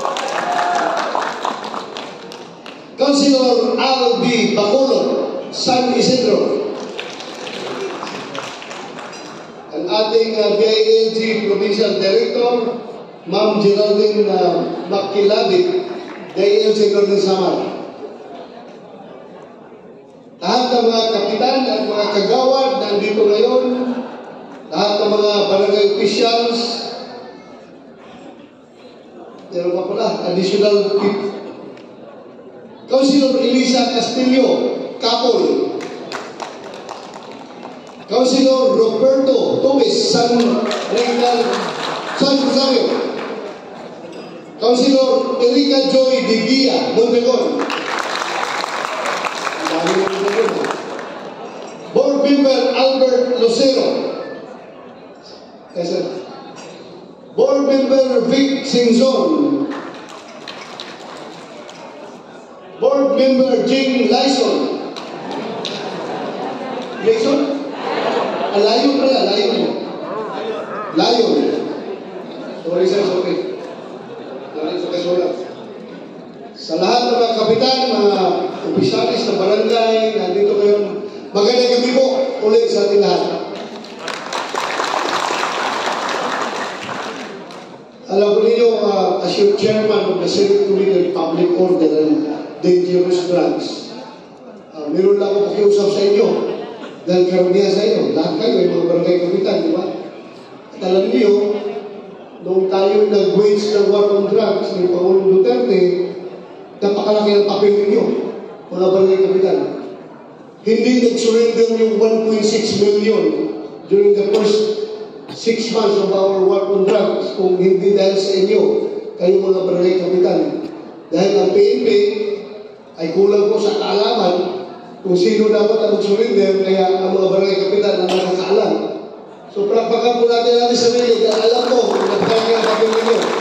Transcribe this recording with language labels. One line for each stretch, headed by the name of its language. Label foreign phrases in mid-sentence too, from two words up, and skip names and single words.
Filipino: Councilor Albi Bacolod, San Isidro. Ang ating DILG Provincial Director, Ma'am Geraldine Makilabit, DILG Northern Samar. Lahat ng mga kapitan at mga kagawad nandito ngayon, lahat ng mga barangay officials, meron pa pala,
English: additional people.
Filipino: Councilor Elisa Castillo, Capol. Councilor Roberto Torres, San Rosario. Councilor Erika Joy de Guia, Montegon. Board Member Albert Lucero.
English: Yes, sir.
Filipino: Board Member Vic Singzon. Board Member Jane Lyson. Lyson? Layon pala, Layon.
English: Layon. Sorry sir, sorry.
Filipino: Sa lahat ng mga kapitan, mga opisyalis ng barangay, nandito ngayon, magandang gabi po ulit sa ating lahat. Alam ko ninyo,
English: as your chairman of the Senate Committee on Public Order and Dangerous Drugs,
Filipino: meron lang ako pakiusap sa inyo dahil karamihan sa inyo, lahat kayo ay mga barangay kapitan, di ba? At alam niyo, nung tayo nag-wage ng
English: war on drugs
Filipino: ni Pangulong Duterte, napakalaki ang papel ninyo, mga barangay kapitan. Hindi nag-surrender yung 1.6 million
English: during the first 6 months of our war on drugs
Filipino: kung hindi dahil sa inyo, kayo mga barangay kapitan. Dahil ang PNP ay kulang po sa kaalaman kung sino dapat ang surrender, kaya ang mga barangay kapitan ang nakakaalam. So, palakpakan po natin sa sarili dahil alam ko kung napakalaking ang papel ninyo.